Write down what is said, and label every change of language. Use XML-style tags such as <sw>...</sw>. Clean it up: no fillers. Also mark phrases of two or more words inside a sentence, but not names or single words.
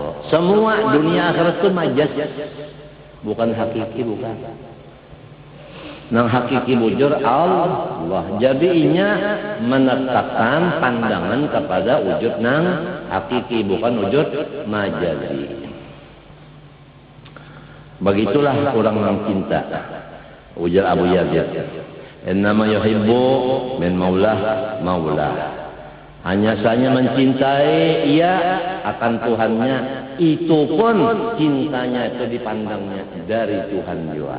<id>Semua dunia akhirat itu majaz, bukan hakiki, bukan.</id> <bjn>Nang hakiki bujur Allah.</bjn> <id>Jadinya menetapkan pandangan kepada wujud nang hakiki, bukan wujud majazi. Begitulah orang nang cinta.</id> <ar>Ujar Abu Yazid, "Innama yuhibbu min maulah maulah."</ar> <id>Hanya saja mencintai ia akan Tuhannya, itu pun cintanya itu dipandangnya dari Tuhan juga.</id>